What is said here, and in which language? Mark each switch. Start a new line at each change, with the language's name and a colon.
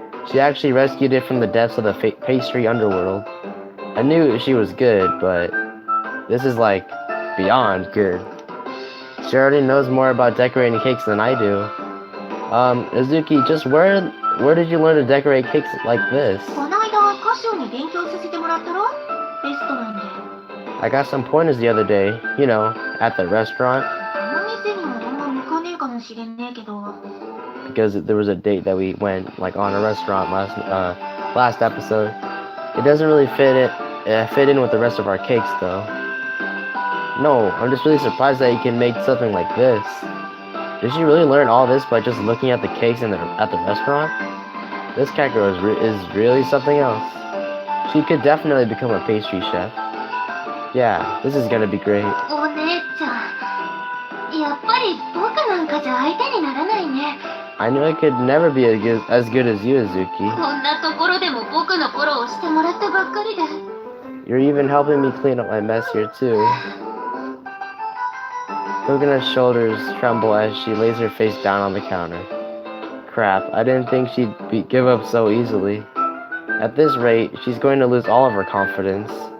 English: She actually rescued it from the depths of the pastry underworld. I knew she was good, but this is like beyond good. She already knows more about decorating cakes than I do. Uzuki, just where did you learn to decorate cakes like this?
Japanese: この間、歌唱に勉強させてもらったろ？レストランで。
English: I got some pointers the other day, you know, at the restaurant.
Japanese: この店にはあんま向かねえかもしれねえけど。
English: because there was a date that we went like on a restaurant last episode. It doesn't really fit in with the rest of our cakes though. No, I'm just really surprised that you can make something like this. Did she really learn all this by just looking at the cakes at the restaurant? This cat girl is really something else. She could definitely become a pastry chef. Yeah, this is gonna be great.
Japanese: お姉ちゃん、やっぱり僕なんかじゃ相手にならないね。
English: I knew I could never be as good as you, Azuki.
Japanese: こんなところでも僕のフォローをしてもらってばっかりで。
English: You're even helping me clean up my mess here too. Coconut's shoulders tremble as she lays her face down on the counter. Crap, I didn't think she'd give up so easily. At this rate, she's going to lose all of her confidence.